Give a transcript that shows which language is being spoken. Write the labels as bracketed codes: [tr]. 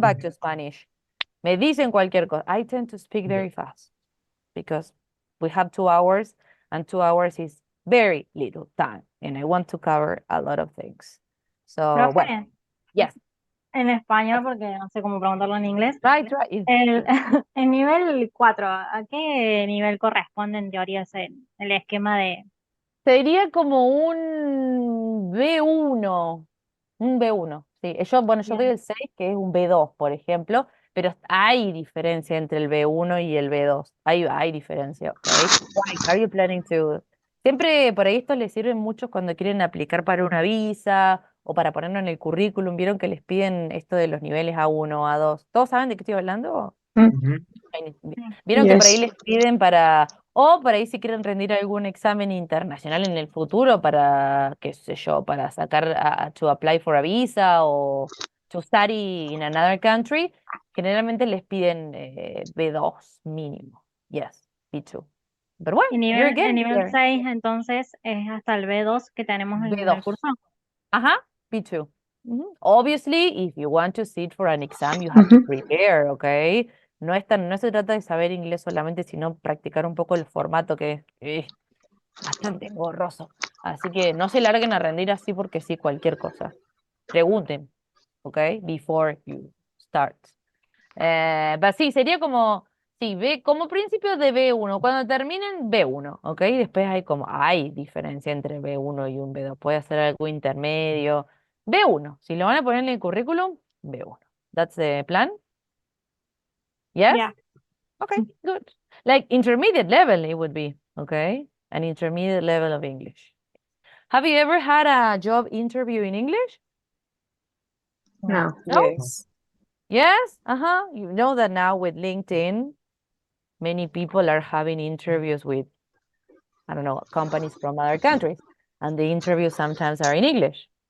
[en] back to Spanish. [es] Me dicen cualquier cosa. [en] I tend to speak very fast. because we have 2 hours, and 2 hours is very little time, and I want to cover a lot of things. So, well, [es] Profe, [en] yes, [es] en español, porque no sé cómo preguntarlo en inglés. [en] try. [es] El, el nivel 4, ¿a qué nivel corresponde en teoría el esquema de... Sería como un B1, sí. Yo Bien. doy el 6, que es un B2, por ejemplo, pero hay diferencia entre el B1 y el B2. Hay diferencia, ¿ok? [en] Why? Are you planning to? [es] Siempre por ahí esto les sirve mucho cuando quieren aplicar para una visa o para ponerlo en el currículum. ¿Vieron que les piden esto de los niveles A1, A2? ¿Todos saben de qué estoy hablando? Mhm. Vieron que por ahí [en] Yes. [es] les piden para, o por ahí si quieren rendir algún examen internacional en el futuro para, qué sé yo, para sacar, [en] to apply for a visa [es] o [en] to study in another country, [es] generalmente les piden B2 mínimo. Yes, B2. Pero bueno, Y [en] you're [es] el [en] getting [es] nivel [en] there. [es] 6 entonces es hasta el B2 que tenemos en el B2. curso. Ajá, B2. [en] Obviously, if you want to sit for an exam, you have to prepare, okay? [es] No se trata de saber inglés solamente, sino practicar un poco el formato que es bastante engorroso. Así que no se larguen a rendir así porque sí, cualquier cosa. Pregunten, okay? [en] Before you start. [es] Pero sí, sería como, sí, como principio de B1. Cuando terminen, B1, ¿ok? Después hay diferencia entre B1 y un B2. Puede ser algo intermedio. B1, si lo van a poner en el currículum, B1. [en] That's the plan? Yes? [es] Ya. [en] Okay, good. Like intermediate level, it would be, okay? An intermediate level of English. Have you ever had a job interview in English? No. No? Yes. Yes? Uh-huh. You know that now with LinkedIn, many people are having interviews with, I don't know, companies from other countries, and the interviews sometimes are in English.